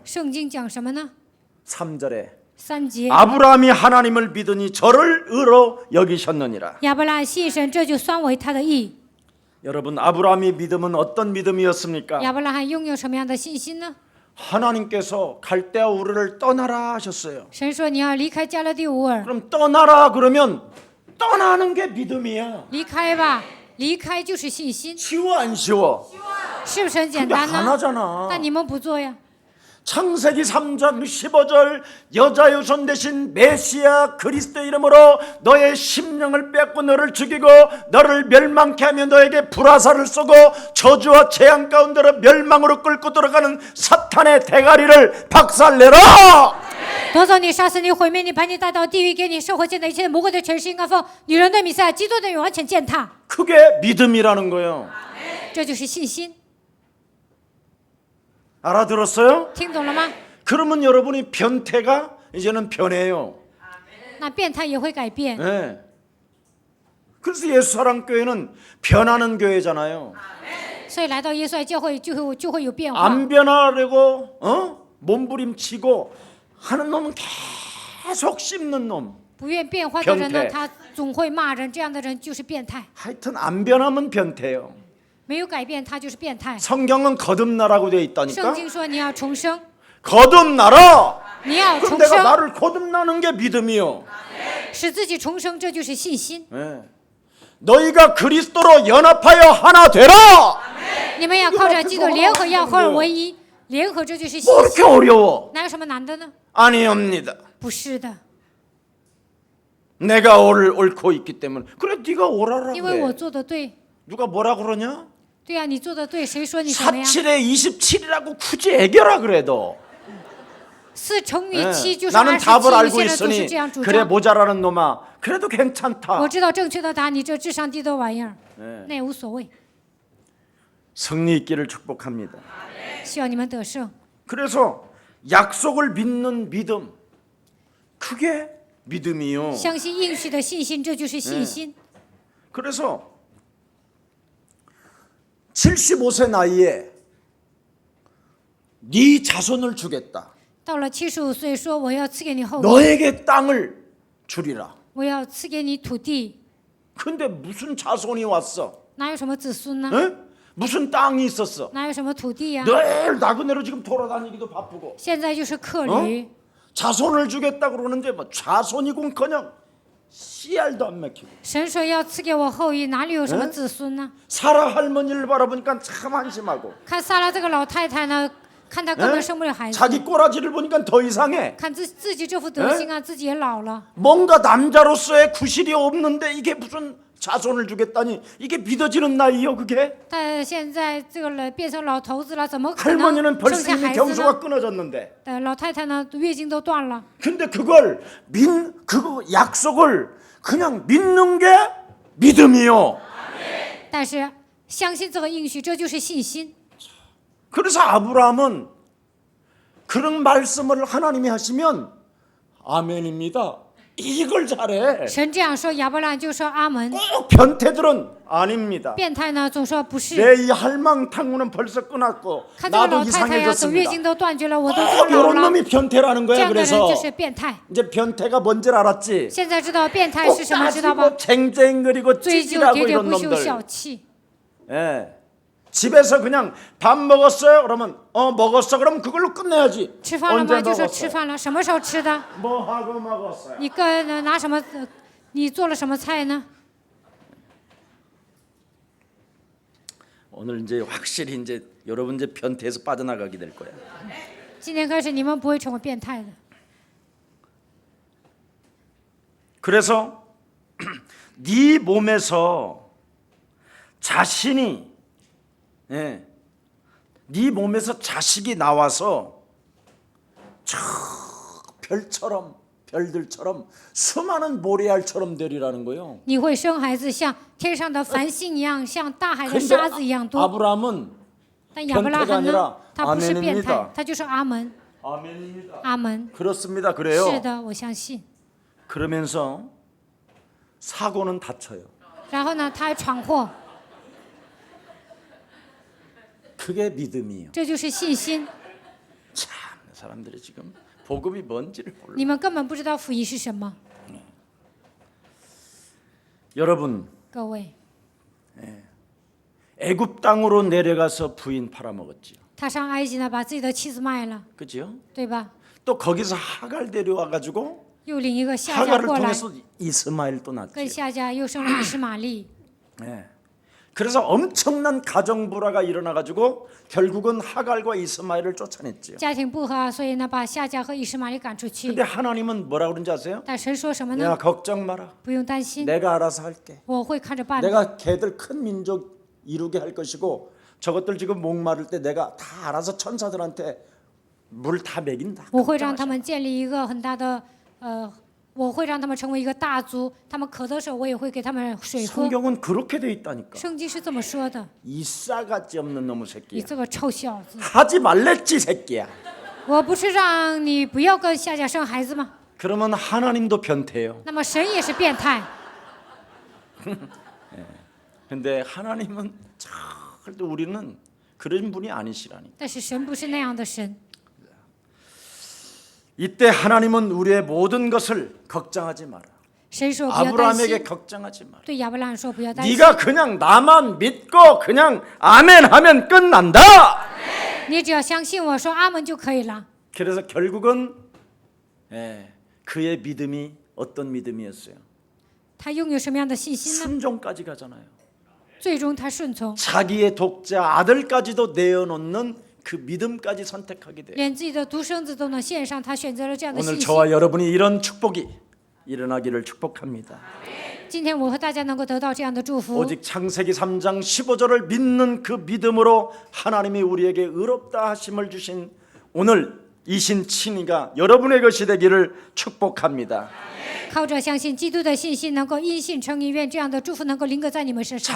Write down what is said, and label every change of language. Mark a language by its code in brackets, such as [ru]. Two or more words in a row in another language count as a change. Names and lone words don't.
[zh] 圣经讲什么呢？ [ko] 3절에 [zh] 3节， [ko] 아브라함이 하나님을 믿으니 저를 의로 여기셨느니라. [zh] 亚伯拉罕信神，这就算为他的义。 [ko] 여러분 아브라함의 믿음은 어떤 믿음이었습니까? [zh] 亚伯拉罕拥有什么样的信心呢？ [ko] 하나님께서 갈대아 우르를 떠나라 하셨어요. [zh] 神说你要离开加勒第乌尔， [ko] 그럼 떠나라 그러면 떠나는 게 믿음이야. [zh] 离开吧，离开就是信心， [ko] 쉬워 안 쉬워? [zh] 是不是很简 [ko] 근데 [zh] 单 [ko] 안 [zh] 呢？ [ko] 하잖아. [zh] 但你们不做呀。 [ko] 창세기 3장 15절 여자 유손 대신 메시아 그리스도 이름으로 너의 심령을 뺏고 너를 죽이고 너를 멸망케 하며 너에게 불화살을 쏘고 저주와 재앙 가운데로 멸망으로 끌고 들어가는 사탄의 대가리를 박살내라. [zh] 夺走你，杀死你，毁灭你，把你带到地狱，给你社会见的一切魔鬼的权势应该奉女人的弥赛亚基督的名完全践踏， [ko] 그게 믿음이라는 거예요. [zh] 这就是信心， [ko] 알아들었어요? [zh] 听懂了吗？ [ko] 그러면 여러분이 변태가 이제는 변해요. [zh] 那变态也会改变。 [ko] 네. 그래서 예수사랑교회는 변하는 교회잖아요. [zh] 所以来到耶稣爱教会就会有变化。 [ko] 안 변하려고 몸부림치고 하는 놈은 계속 씹는 놈. [zh] 不愿变化的人呢， [ko] 변태 [zh] 他总会骂人，这样的人就是变态。 [ko] 하여튼 안 변하면 변태예요. [zh] 没有改变，他就是变态。 [ko] 성경은 거듭나라고 되어 [zh] 圣 [ko] 있다니까. [zh] 经说你要重生， [ko] 거듭나라. [zh] 你要 [ko] 그럼 [zh] 重 [ko] 내가 [zh] 生， [ko] 나를 거듭나는 게 믿음이요. [zh] 使自己重生，这就是信心。 [ko] 네. 너희가 그리스도로 연합하여 하나 되라. [zh] 你们要靠着基督联合，要合而为一，联合这就是信 [ko] 뭐 이렇게 [zh] 心。 [ko] 어려워? [zh] 哪有什么难的呢？ [ko] 아니옵니다. [zh] 不是的， [ko] 내가 옳고 있기 때문에. 그래 네가 옳아라 [zh] 因为我 [ko] 그래. [zh] 做的对。 [ko] 누가 뭐라 그러냐? [zh] 对呀、你做的对，谁说你什么呀？ [ko] 47에 27이라고 굳이 애겨라 그래도. [zh] 4 乘以 [ko] 네. [zh] 7就是 [ko] 나는 답을 [zh] 27，有 [ko] 알고 [zh] 些人总是 [ko] 있으니 [zh] 这样主 [ko] 그래 [zh] 张。 [ko] 모자라는 놈아. 그래도 괜찮다. [zh] 我知道正确的答案，你这智商低的玩意儿， [ko] 네. [zh] 那也无所谓。 [ko] 승리 있기를 축복합니다. [zh] 希望你们得胜。 [ko] 그래서 약속을 믿는 믿음 그게 믿음이요. [zh] 相信应许的信心，这就是信心。 [ko] 그래서 75세 나이에 네 자손을 주겠다. [zh] 到了75岁，说我要赐给你后裔， [ko] 너에게 땅을 주리라. [zh] 我要赐给你土地。 [ko] 근데 무슨 자손이 왔어? [zh] 哪有什么子孙呢？ [ko] 에? 무슨 땅이 있었어? [zh] 哪有什么土地呀？ [ko] 늘 나그네로 지금 돌아다니기도 바쁘고 [zh] 现在就是客旅， [ko] 자손을 주겠다 그러는데 뭐 자손이군커녕 씨알도 안 맥히고 [zh] 神说要赐给我后裔，哪里有什么子孙呢？ [ko] 사라 할머니를 바라보니까 참 한심하고 [zh] 看撒拉这个老太太呢，看她根本生不了孩子， [ko] 자기 꼬라지를 보니까 더 이상해. [zh] 看自己这副德行啊，自己也老了。 [ko] 뭔가 남자로서의 구실이 없는데 이게 무슨 자손을 주겠다니 이게 믿어지는 나이요 그게? [zh] 但现在这个人变成老头子了，怎么可 [ko] 할머니는 [zh] 能生 [ko] 벌써 [zh] 下 [ko] 이미 [zh] 孩子 [ko] 경소가 [zh] 呢？ [ko] 끊어졌는데 [zh] 老太太呢，月经都断了， [ko] 근데 그걸 그 약속을 그냥 믿는 게 믿음이요. [zh] 但是相信这个应许，这就是信心。 [ko] 그래서 아브라함은 그런 말씀을 하나님이 하시면 아멘입니다. 이걸 잘해. [zh] 神这样说，亚伯兰就说阿门。 [ko] 꼭 변태들은 아닙니다. [zh] 变态呢，总说不是。 [ko] 내 이 할망탕구는 벌써 끊었고 [zh] 看这个 [ko] 나도 [zh] 老太太呀，走月 [ko] 이상해졌습니다. [zh] 经都断绝了，我都这 [ko] 꼭 [zh] 么老 [ko] 이런 [zh] 了。 [ko] 놈이 변태라는 [zh] 这 [ko] 거야. [zh] 样的人 [ko] 그래서 [zh] 就是变态。 [ko] 이제 변태가 뭔지 알았지. [zh] 现在知道变态 [ko] 꼭 [zh] 是什么，知道吧？ [ko] 따지고 쟁쟁거리고 [zh] 追究 [ko] 찌질하고 [zh] 喋喋 [ko] 이런 [zh] 不休、 [ko] 놈들. [zh] 小气。 [ko] 예. 집에서 그냥 밥 먹었어요? 그러면 먹었어. 그럼 그걸로 끝내야지. [zh] 吃饭了 [ko] 언제 [zh] 吗？就说吃 [ko] 먹었어요? [zh] 饭了，什么时候吃的？ [ko] 뭐 하고 먹었어요? [zh] 你跟拿什么？你做了什么菜呢？ [ko] 오늘 이제 확실히 이제 여러분 이제 변태에서 빠져나가게 될 거야. [zh] 今天开始你们不会成为变态的。 [ko] 그래서 네 몸에서 자신이 네 몸에서 자식이 나와서 저 별처럼 별들처럼 수많은 모래알처럼 되리라는 거예요. [zh] 你会生孩子，像天上的繁星一样，像大海的 [ko] 근데 [zh] 沙子一样多。 [ko] 아브라함은 [zh] 但亚伯拉 [ko] 변태가 [zh] 罕呢 [ko] 아니라 ， [zh] 他不是变态 [ko] 아멘입니다 ， [zh] 他就说阿门， [ko] 아멘입니다. [zh] 阿门。 [ko] 그렇습니다. [zh] 是 [ko] 그래요. [zh] 的，我相信。 [ko] 그러면서 사고는 다쳐요. [zh] 然后呢，他还闯祸， [ko] 그게 믿음이에요. [zh] 这就是信心。 [ko] 참 사람들이 지금 복음이 뭔지를 몰라. [zh] 你们根本不知道福音是什么， [ko] 여러분 [zh] 各位。 [ko] 애굽 땅으로 내려가서 부인 팔아먹었지요. [zh] 他上埃及呢，把自己的妻子卖了， [ko] 그죠? [zh] 对吧？ [ko] 또 거기서 하갈 데려와 가지고 [zh] 又领一个夏甲 [ko] 하갈을 [zh] 过来， [ko] 통해서 이스마엘 또 낳지요. [zh] 跟夏甲又生了以实玛利。 [ko] 예. 그래서 엄청난 가정 불화가 일어나 가지고 결국은 하갈과 이스마엘을 쫓아냈지요. [zh] 家庭不和，所以呢，把夏甲和以实玛利赶出去 [ko] 근데 。 하나님은 뭐라 그런지 아세요? [zh] 但神说什么呢？ [ko] 야 걱정 마라. [zh] 不用担心， [ko] 내가 알아서 할게. [zh] 我会看着办的。 [ko] 내가 걔들 큰 민족 이루게 할 것이고 저것들 지금 목마를 때 내가 다 알아서 천사들한테 물 다 먹인다. [zh] 我会让他们建立一个很大的我会让他们成为一个大族，他们渴的时候，我也会给他们水喝。 [ko] 성경은 그렇게 돼 있다니까. [zh] 圣经是这么说的。 [ko] 이 싸가지 없는 놈의 [zh] 你 [ko] 새끼야. [zh] 这个臭小子， [ko] 하지 말랬지 새끼야. [zh] 我不是让你不要跟夏甲生孩子吗？ [ko] 그러면 하나님도 변태예요. [zh] 那么神也是变态。 [ko] 근데 하나님은 절대 우리는 그런 분이 아니시라니. [zh] 但是神不是那样的神。 [ko] 이때 하나님은 우리의 모든 것을 걱정하지 마라. [zh] 神说不要担 [ko] 아브라함에게 [zh] 心， [ko] 걱정하지 마라. [zh] 对亚伯兰说不要担心。 [ko] 네가 그냥 나만 믿고 그냥 아멘하면 끝난다. [zh] 你只要相信我说阿门就可以了。 [ko] 그래서 결국은 그의 믿음이 어떤 믿음이었어요? [zh] 他拥有什么样的信心呢？ [ko] 순종까지 가잖아요. [zh] 最终他顺从， [ko] 자기의 독자 아들까지도 내어놓는 그 믿음까지 선택하게 돼요. [zh] 连自己的独生子都能献上，他选择了这样的 [ko] 오늘 [zh] 信心。 [ko] 저와 여러분이 이런 축복이 일어나기를 축복합니다. [zh] 今天我和大家能够得到这样的祝福。 [ko] 오직 창세기 3장 15절을 믿는 그 믿음으로 하나님이 우리에게 의롭다 하심을 주신 오늘 이신 친이가 여러분의 것이 되기를 축복합니다. [zh] 靠着相信基督的信心，能够因信称义，愿这样的祝福能够临格在你们身上。